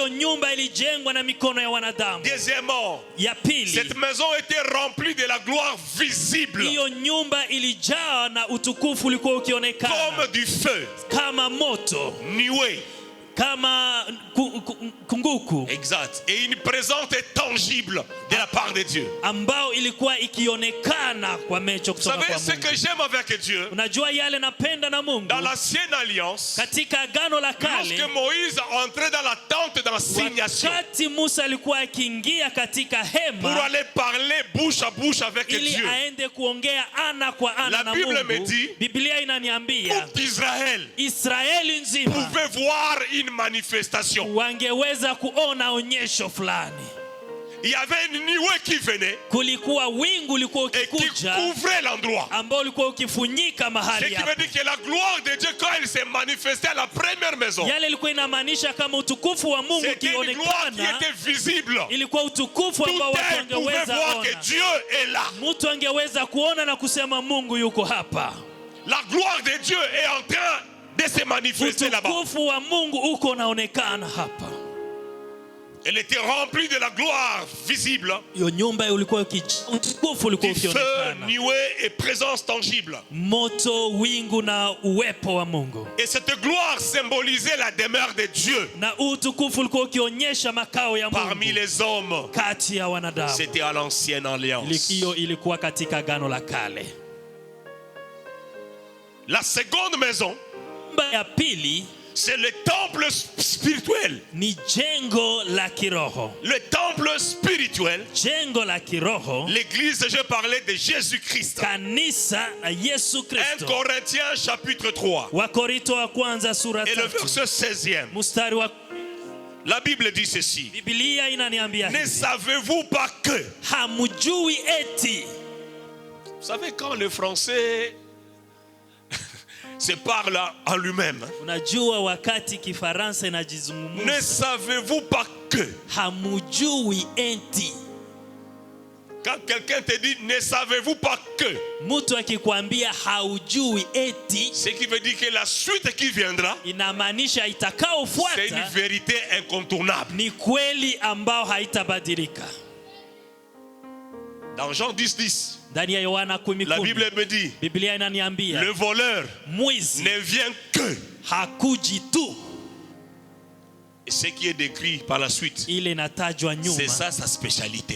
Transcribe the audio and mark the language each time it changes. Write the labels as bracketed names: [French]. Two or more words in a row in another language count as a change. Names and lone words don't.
[French] Deuxièmement, cette maison était remplie de la gloire visible, comme du feu, [Swahili] moto, [French] nuée, [Swahili] kama kunguku. [French] Exact. Et une présence tangible de la part de Dieu. [Swahili] Ambao ilikuwa ikionekana kwa macho kutoka kwa Mungu. [French] Vous savez ce que j'aime avec Dieu? [Swahili] Unajua yale napenda na Mungu. [French] Dans l'ancienne alliance, [Swahili] katika agano la kale, [French] lorsque Moïse entrait dans la tente d'assignation, [Swahili] wakati Musa alikuwa akiingia katika hema [French] pour aller parler bouche à bouche avec Dieu, [Swahili] ili aende kuongea ana kwa ana na Mungu. [French] La Bible me dit, [Swahili] Biblia inaniambia, [French] tout Israël, [Swahili] Israeli nzima [French] pouvait voir une manifestation. [Swahili] Wangeweza kuona onyesho fulani. [French] Il y avait une nuée qui venait [Swahili] kulikuwa wingu likuwa [French] et qui couvrait l'endroit. [Swahili] Ambao likuwa ukifunika mahali hapo. [French] Ce qui veut dire que la gloire de Dieu, quand elle s'est manifestée à la première maison, [Swahili] yale ilikuwa inamaanisha kama utukufu wa Mungu ukionekana, [French] c'était une gloire qui était visible. [Swahili] Ilikuwa utukufu ambao watu wangeweza [French] voir que Dieu est là. [Swahili] Mtu angeweza kuona na kusema Mungu yuko hapa. [French] La gloire de Dieu est en train de se manifester là-bas. [Swahili] Utukufu wa Mungu uko unaonekana hapa. [French] Elle était remplie de la gloire visible, du feu, nuée et présence tangible. Et cette gloire symbolisait la demeure de Dieu parmi les hommes. C'était à l'ancienne alliance. La seconde maison, c'est le temple spirituel. [Swahili] Ni jengo la kiroho. [French] Le temple spirituel. [Swahili] Jengo la kiroho. [French] L'église, je parlais de Jésus-Christ. [Swahili] Kanisa Yesu Kristo. [French] 1 Corinthiens chapitre 3. [Swahili] Wakorintho wa kwanza sura 3. [French] Et le verset 16e. [Swahili] Mstari wa [French] La Bible dit ceci. [Swahili] Biblia inaniambia hivi. [French] Ne savez-vous pas que? [Swahili] Hamujui eti. [French] Vous savez quand le français se parle en lui-même. [Swahili] Unajua wakati Kifaransa inajizungumza. [French] Ne savez-vous pas que? [Swahili] Hamujui eti. [French] Quand quelqu'un te dit ne savez-vous pas que? [Swahili] Mtu akikwambia haujui eti, [French] ce qui veut dire que la suite qui viendra, [Swahili] inamaanisha itakaofuata, [French] c'est une vérité incontournable. [Swahili] Ni kweli ambao haitabadilika. [French] Dans Jean 10:10, la Bible me dit, le voleur ne vient que. [Swahili] Hakuji tu. [French] Et ce qui est décrit par la suite, c'est ça sa spécialité.